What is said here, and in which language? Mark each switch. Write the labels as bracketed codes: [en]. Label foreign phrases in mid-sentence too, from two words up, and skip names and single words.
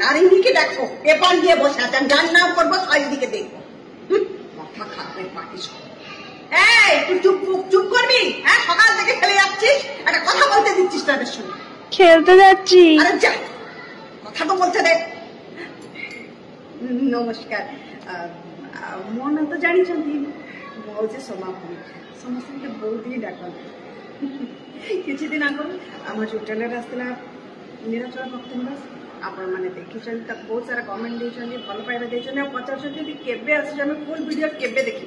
[bn] আর এদিকে দেখো পেপার নিয়ে বসে আছেন, যার নাম করবো চারিদিকে দেখবো। মাথা খারাপের পার্টি সব। এই তুই চুপ করবি? হ্যাঁ, সকাল থেকে খেলে যাচ্ছিস, একটা কথা বলতে দিচ্ছিস তাদের সঙ্গে? খেলতে যাচ্ছি। আরে যা, কথা তো বলতে দে। নমস্কার, [or] ମୋ ନାଁ ତ ଜାଣିଛନ୍ତି, ମୁଁ ହେଉଛି ସୋମାପୁରୀ। ସମସ୍ତଙ୍କୁ ବହୁତ ହିଁ ଡାକନ୍ତି। କିଛି ଦିନ ଆଗରୁ ଆମ ଯେଉଁ ଟ୍ରେଲର ଆସିଥିଲା ନୀଳାଚଳ ଭକ୍ତ ନିବାସ, ଆପଣମାନେ ଦେଖିଛନ୍ତି, ତାକୁ ବହୁତ ସାରା କମେଣ୍ଟ ଦେଇଛନ୍ତି, ଭଲ ପାଇବା ଦେଇଛନ୍ତି, ଆଉ ପଚାରୁଛନ୍ତି କେବେ ଆସୁଛି, ଆମେ [en] full video [or] କେବେ ଦେଖିବୁ।